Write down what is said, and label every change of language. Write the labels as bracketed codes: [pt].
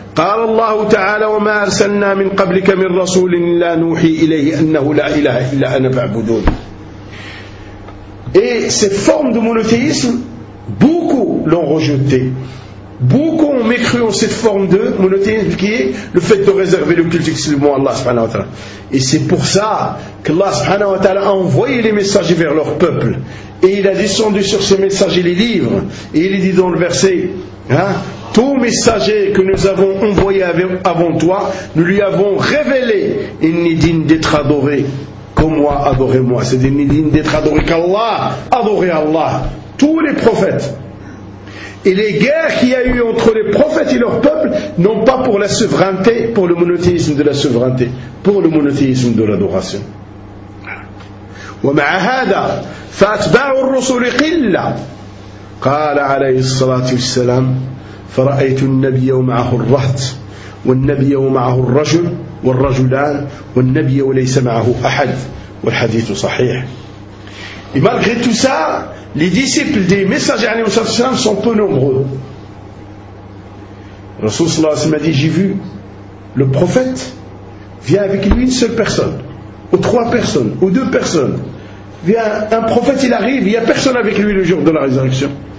[ar] قال الله تعالى وما أرسلنا من قبلك من رسول إلا نوحي إليه أنه لا إله إلا أنا فاعبدون. [fr] Et cette forme de monothéisme, beaucoup l'ont rejeté. Beaucoup ont mécru en cette forme de monothéisme qui est le fait de réserver le culte exclusivement à Allah subhanahu wa ta'ala. Et c'est pour ça que Allah subhanahu wa ta'ala a envoyé les messagers vers leur peuple. Et il a descendu sur ces messagers les livres. Et il est dit dans le verset, hein, tout messager que nous avons envoyé avant toi, nous lui avons révélé, il n'est digne d'être adoré comme moi, adorez-moi. C'est digne d'être adoré qu'Allah, adorez Allah. Tous les prophètes. Et les guerres qu'il y a eu entre les prophètes et leur peuple n'ont pas pour la souveraineté, pour le monothéisme de la souveraineté, pour le monothéisme de l'adoration. [ar] ومع هذا فأتباع الرسل قلة قال عليه الصلاة والسلام فرأيت النبي ومعه الرهط والنبي ومعه الرجل والرجلان والنبي وليس معه أحد والحديث صحيح. [fr] Et malgré tout ça, les disciples des messagers [ar] عليه الصلاة والسلام [fr] sont peu nombreux. Rasoul [ar] صلى الله عليه وسلم [fr] a dit: j'ai vu le prophète vient avec lui une seule personne ou trois personnes, ou deux personnes. Un prophète, il arrive, il n'y a personne avec lui le jour de la résurrection.